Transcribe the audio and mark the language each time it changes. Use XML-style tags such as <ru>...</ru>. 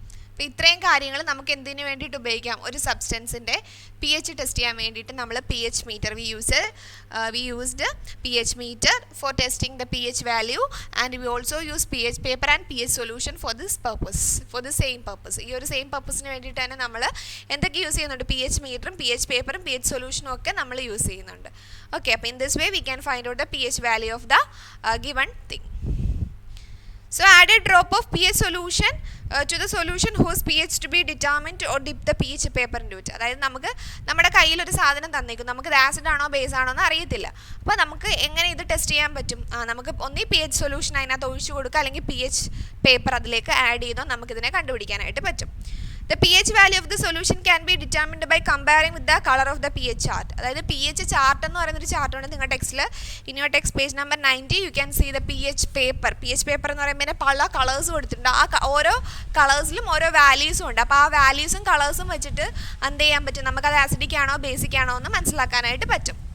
<ml>അപ്പോൾ ഇത്രയും കാര്യങ്ങൾ നമുക്ക് എന്തിനു വേണ്ടിയിട്ട് ഉപയോഗിക്കാം, ഒരു സബ്സ്റ്റൻസിൻ്റെ പി എച്ച് ടെസ്റ്റ് ചെയ്യാൻ വേണ്ടിയിട്ട് നമ്മൾ</ml> <en>P H meter we used P H meter for testing the P H value and we also use P H paper and P H solution for this purpose, for the same purpose.</en> <ml>ഈ ഒരു same പർപ്പസിന് വേണ്ടിയിട്ട് തന്നെ നമ്മൾ എന്തൊക്കെ use ചെയ്യുന്നുണ്ട്, P H മീറ്ററും P H പേപ്പറും പി എച്ച് സൊല്യൂഷനും ഒക്കെ നമ്മൾ യൂസ് ചെയ്യുന്നുണ്ട്.</ml> <en>Okay, അപ്പോൾ in this way we can find out the P H value of the given thing. So add a drop of pH solution to the solution whose pH to be determined or dip the pH paper into it.</en> <ml>അതായത് നമുക്ക് നമ്മുടെ കയ്യിൽ ഒരു സാധനം തന്നേക്കും, നമുക്കിത് acid ആണോ base ആണോ എന്ന് അറിയത്തില്ല. അപ്പോൾ നമുക്ക് എങ്ങനെ ഇത് ടെസ്റ്റ് ചെയ്യാൻ പറ്റും? നമുക്ക് ഒന്നീ pH സൊല്യൂഷൻ അതിനകത്ത് ഒഴിച്ചു കൊടുക്കുക, അല്ലെങ്കിൽ pH പേപ്പർ അതിലേക്ക് ആഡ് ചെയ്തോ നമുക്കിതിനെ കണ്ടുപിടിക്കാനായിട്ട് പറ്റും.</ml> <en>The pH value of the solution can be determined by comparing with the color of the pH chart.</en> <ml>അതായത് pH chart എന്ന് പറയുന്നൊരു ചാർട്ടുണ്ട് നിങ്ങളുടെ ടെക്സ്റ്റിൽ.</ml> <en>In your text page number 90 you can see the pH paper.</en> <ml>pH paper എന്ന് പറയുമ്പോൾ പല colours കൊടുത്തിട്ടുണ്ട്. ആ ഓരോ കളേഴ്സിലും ഓരോ വാല്യൂസും ഉണ്ട്. അപ്പോൾ ആ വാല്യൂസും കളേഴ്സും വെച്ചിട്ട് എന്ത് ചെയ്യാൻ പറ്റും? നമുക്കത് ആസിഡിക് ആണോ ബേസിക് ആണോ എന്ന് മനസ്സിലാക്കാനായിട്ട് പറ്റും.</ml>